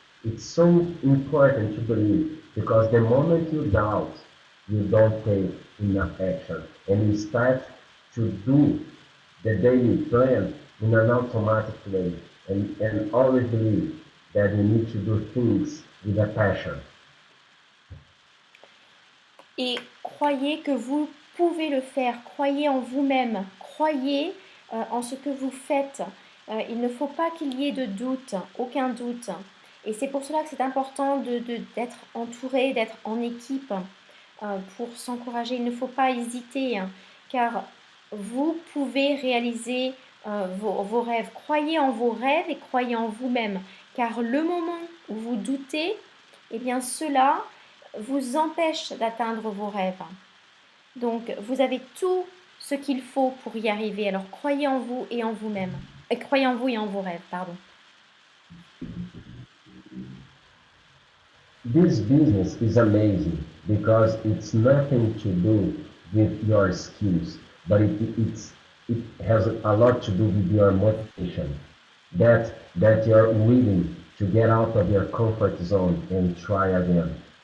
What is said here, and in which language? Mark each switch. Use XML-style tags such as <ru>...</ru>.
<en>It's so important to believe because the moment you doubt, you don't take enough action and you start to do the daily plan in an automatic way and always believe that you need to do things with a passion.</en> <fr>Et croyez que vous pouvez le faire, croyez en vous-même, croyez en ce que vous faites. Il ne faut pas qu'il y ait de doute, aucun doute. Et c'est pour cela que c'est important d'être entouré, d'être en équipe pour s'encourager. Il ne faut pas hésiter, hein, car vous pouvez réaliser vos rêves. Croyez en vos rêves et croyez en vous-même, car le moment où vous doutez, eh bien cela vous empêche d'atteindre vos rêves. Donc, vous avez tout ce qu'il faut pour y arriver. Alors, croyez en vous et en vous-même. Croyez en vous et en vos rêves, pardon.</fr> <en>This business is amazing because it's nothing to do with your skills, but it has a lot to do with your motivation. That you're willing to get out of your comfort zone and try again.</en>